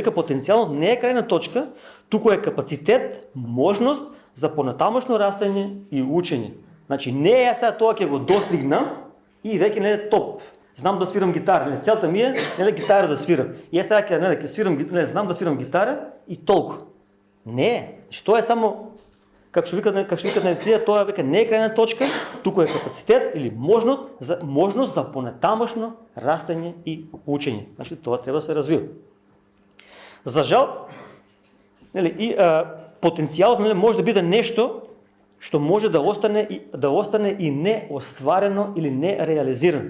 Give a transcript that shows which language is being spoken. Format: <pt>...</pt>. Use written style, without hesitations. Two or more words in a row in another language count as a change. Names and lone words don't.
<mk>Вика потенцијалот не е крајна точка, туку е капацитет, можност за понатамошно растење и учење. Значи не е сега тоа ќе го достигнам и веќе не е топ. знам да свирам гитара. Целта ми е гитара да свирам. И сега знам да свирам гитара и толкова.</mk> <bg>Не, то е само, как ще викат на тия, това века не е крайна точка, тук е капацитет</bg> <mk>или можност за понатамъчно растење и учење.</mk> <bg>Значи това трябва да се развива.</bg> <mk>За жал, потенцијалот може да биде нешто што може да остане и неостварено или нереализирано.</mk>